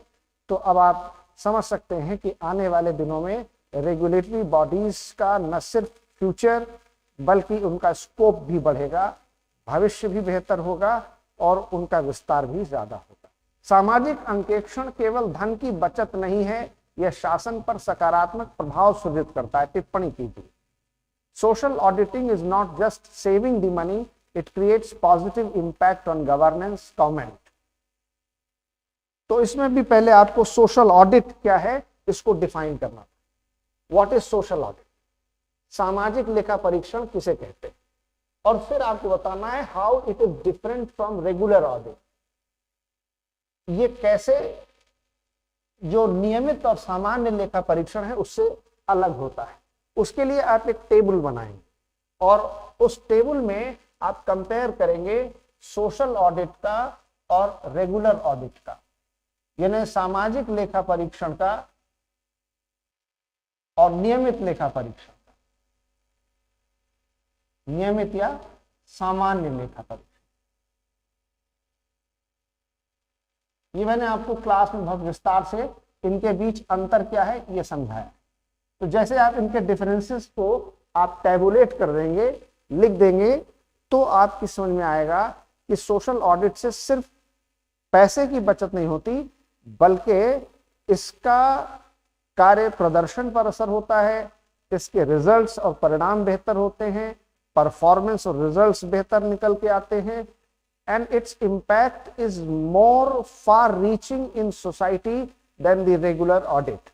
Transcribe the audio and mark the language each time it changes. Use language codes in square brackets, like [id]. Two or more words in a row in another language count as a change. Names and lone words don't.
[hi] तो अब आप समझ सकते हैं कि आने वाले दिनों में [en] regulatory bodies [hi] का न सिर्फ फ्यूचर बल्कि उनका स्कोप भी बढ़ेगा, भविष्य भी बेहतर होगा और उनका विस्तार भी ज्यादा होगा। सामाजिक अंकेक्षण केवल धन की बचत नहीं है, यह शासन पर सकारात्मक प्रभाव सुदृढ़ करता है। टिप्पणी कीजिए। [en] Social auditing is not just saving the money, it creates positive impact on governance. कमेंट। [hi] तो इसमें भी पहले आपको [en] social audit [hi] क्या है इसको डिफाइन करना। [en] what is social audit, [hi] सामाजिक लेखा परीक्षण किसे कहते हैं, और फिर आपको बताना है [en] how it is different from regular audit. [hi] ये कैसे जो नियमित और सामान्य लेखा परीक्षण है उससे अलग होता है। उसके लिए आप एक टेबल बनाएंगे और उस टेबल में आप कंपेयर करेंगे [en] social audit [hi] का और [en] regular audit [hi] का, यानी सामाजिक लेखा परीक्षण का और नियमित लेखा परीक्षण का, नियमित या सामान्य लेखा परीक्षण। ये मैंने आपको क्लास में बहुत विस्तार से इनके बीच अंतर क्या है ये समझाया। तो जैसे आप इनके डिफरेंसेस को आप टैबुलेट कर देंगे, लिख देंगे, तो आपकी समझ में आएगा कि [en] social audit [hi] से सिर्फ पैसे की बचत नहीं होती बल्कि इसका कार्य प्रदर्शन पर असर होता है, इसके रिजल्ट्स और परिणाम बेहतर होते हैं, परफॉर्मेंस और रिजल्ट्स बेहतर निकल के आते हैं, [en] and its impact is more far reaching in society than the regular audit.